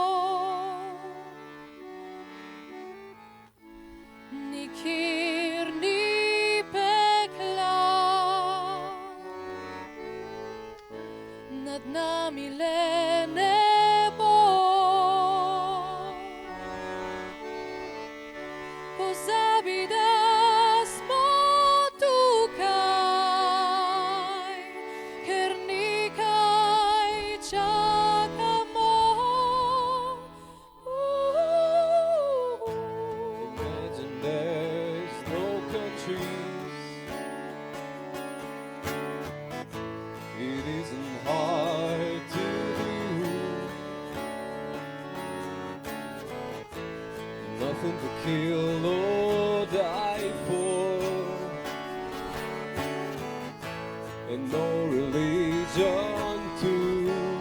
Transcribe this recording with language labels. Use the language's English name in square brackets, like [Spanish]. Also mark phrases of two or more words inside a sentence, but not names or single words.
[Slovenian] Nikjer ni pekla, nad nami le nebo. Pozabi, da smo tukaj, ker nekaj čakamo. [English] Imagine there's no countries. It isn't hard to do. Nothing to kill or die for, and no religion too.